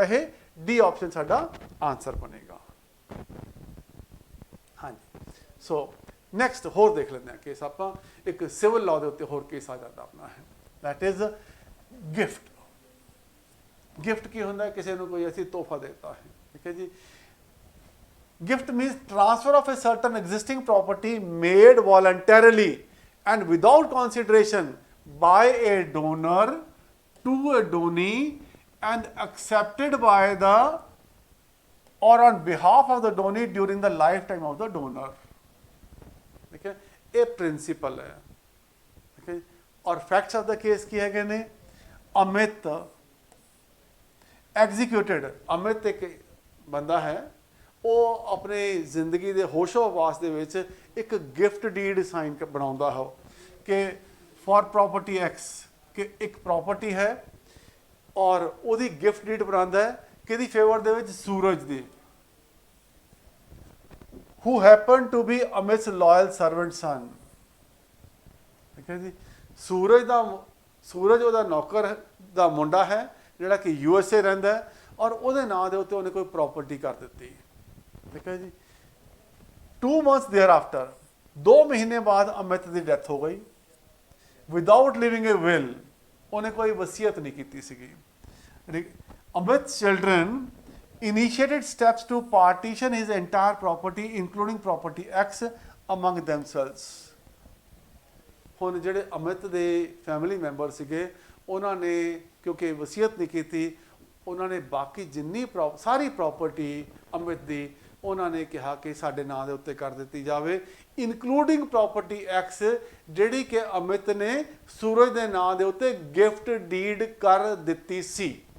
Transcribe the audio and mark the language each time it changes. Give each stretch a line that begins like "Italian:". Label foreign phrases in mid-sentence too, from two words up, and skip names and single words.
Punjabi: ਇਹ ਡੀ ਆਪਸ਼ਨ ਸਾਡਾ ਆਨਸਰ ਬਣੇਗਾ। ਹਾਂਜੀ,
English: so next
Punjabi: ਹੋਰ ਦੇਖ ਲੈਂਦੇ ਹਾਂ ਕੇਸ ਆਪਾਂ। ਇੱਕ
English: civil law
Punjabi: ਦੇ ਉੱਤੇ ਹੋਰ ਕੇਸ ਆ ਜਾਂਦਾ ਆਪਣਾ ਹੈ,
English: that is gift.
Punjabi: ਗਿਫਟ ਕੀ ਹੁੰਦਾ? ਕਿਸੇ ਨੂੰ ਕੋਈ ਅਸੀਂ ਤੋਹਫਾ ਦੇਤਾ ਹੈ। ਠੀਕ ਹੈ ਜੀ।
English: Gift means transfer of a certain existing property made voluntarily and without consideration by a donor to a donee and accepted by the or on behalf of the donee during the lifetime of the donor.
Hindi: ठीक है, ये principle है। ठीक है, और
English: facts of the case
Hindi: की है कि नहीं? अमित executed, अमित एक बंदा है,
Punjabi: ਉਹ ਆਪਣੀ ਜ਼ਿੰਦਗੀ ਦੇ ਹੋਸ਼ੋ ਹਵਾਸ ਦੇ ਵਿੱਚ ਇੱਕ
English: gift deed sign
Punjabi: ਬਣਾਉਂਦਾ ਹੈ ਕਿ
English: for property X,
Punjabi: ਕਿ ਇੱਕ ਪ੍ਰੋਪਰਟੀ ਹੈ ਔਰ ਉਹਦੀ
English: gift deed
Punjabi: ਬਣਾਉਂਦਾ ਹੈ ਕਿਹਦੀ ਫੇਵਰ ਦੇ ਵਿੱਚ? ਸੂਰਜ ਦੀ।
English: who happened to be Amit's loyal servant son।
Punjabi: ਠੀਕ ਹੈ ਜੀ। ਸੂਰਜ ਉਹਦਾ ਨੌਕਰ ਦਾ ਮੁੰਡਾ ਹੈ ਜਿਹੜਾ ਕਿ USA ਰਹਿੰਦਾ ਹੈ ਔਰ ਉਹਦੇ ਨਾਂ ਦੇ ਉੱਤੇ ਉਹਨੇ ਕੋਈ ਪ੍ਰੋਪਰਟੀ ਕਰ ਦਿੱਤੀ।
Hindi: ठीक है जी।
English: 2 months thereafter,
Hindi: 2 महीने बाद अमित की डेथ हो गई
English: without living a will.
Hindi: उन्हें कोई वसीयत नहीं की सीगी।
English: Amit's children initiated steps to partition his entire property including property X among themselves।
Punjabi: ਹੁਣ ਜਿਹੜੇ ਅਮਿਤ ਦੇ
English: family member
Punjabi: ਸੀਗੇ ਉਹਨਾਂ ਨੇ ਕਿਉਂਕਿ ਵਸੀਅਤ ਨਹੀਂ ਕੀਤੀ, ਉਹਨਾਂ ਨੇ ਬਾਕੀ ਜਿੰਨੀ ਸਾਰੀ ਪ੍ਰੋਪਰਟੀ ਅਮਿਤ ਦੀ ਉਹਨਾਂ ਨੇ ਕਿਹਾ ਕਿ ਸਾਡੇ ਨਾਂ ਦੇ ਉੱਤੇ ਕਰ ਦਿੱਤੀ ਜਾਵੇ,
English: including property X
Punjabi: ਜਿਹੜੀ ਕਿ ਅਮਿਤ ਨੇ ਸੂਰਜ ਦੇ ਨਾਂ ਦੇ ਉੱਤੇ
English: gift deed
Punjabi: ਕਰ ਦਿੱਤੀ ਸੀ।